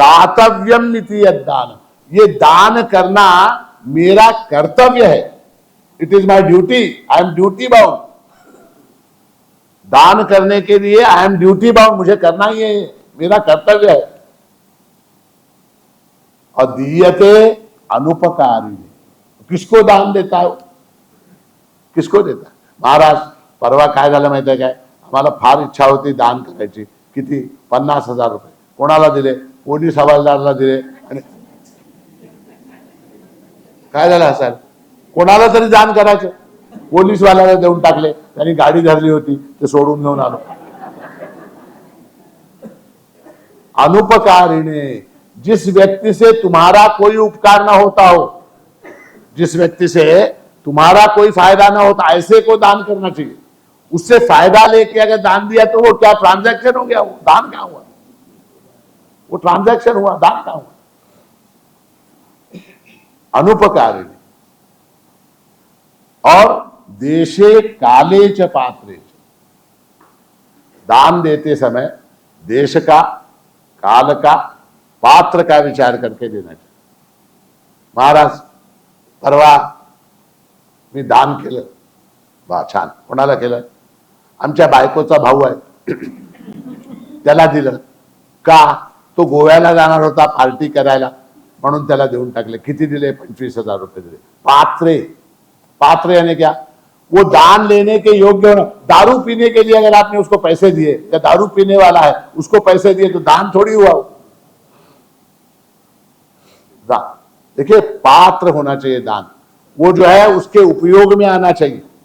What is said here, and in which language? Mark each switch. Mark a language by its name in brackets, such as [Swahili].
[Hindi] दातव्यम नीति दान, ये दान करना मेरा कर्तव्य है, [English] It is my duty, I am duty bound. [Hindi] दान करने के लिए [English] I am duty bound, [Hindi] मुझे करना ही है, मेरा कर्तव्य है। और दीयते अनुपकारी, किसको दान देता है, किसको देता है। [Marathi] महाराज परवा काय झालं माहिती आहे काय, आम्हाला फार इच्छा होती दान करायची, किती 50,000 रुपये कोणाला दिले, पोलीस हवालदारला दिले, आणि काय झालं सर, कोणाला तरी दान करायचं, पोलीसवाल्याला देऊन टाकले, त्यांनी गाडी धरली होती, ते सोडून घेऊन आलो। [Hindi] अनुपकारिणे, जिस व्यक्ति से तुम्हारा कोई उपकार ना होता हो, जिस व्यक्ति से तुम्हारा कोई फायदा ना होता, ऐसे को दान करना चाहिए। उससे फायदा लेके अगर दान दिया तो वो क्या ट्रांजैक्शन हो गया, वो दान कहां हुआ, वो ट्रांजैक्शन हुआ, दान कहां हुआ। अनुपकारिणी। और [Sanskrit] देशे काले च पात्रे, [Hindi] दान देते समय देश का, काल का, पात्र का विचार करके देना चाहिए। [Marathi] महाराज परवा मी दान केलं, वा छान, कोणाला केलं, आमच्या बायकोचा भाऊ आहे, त्याला दिलं का, तो गोव्याला जाणार होता पार्टी करायला, म्हणून त्याला देऊन टाकले। किती दिले, 25,000 रुपये दिले। [Hindi] पात्रे, पात्र यानी क्या, वो दान लेने के योग्य होना। दारू पीने के लिए अगर आपने उसको पैसे दिए, या दारू पीने वाला है उसको पैसे दिए, तो दान थोड़ी हुआ वो। देखिए पात्र होना चाहिए दान, वो जो है उसके उपयोग में आना चाहिए।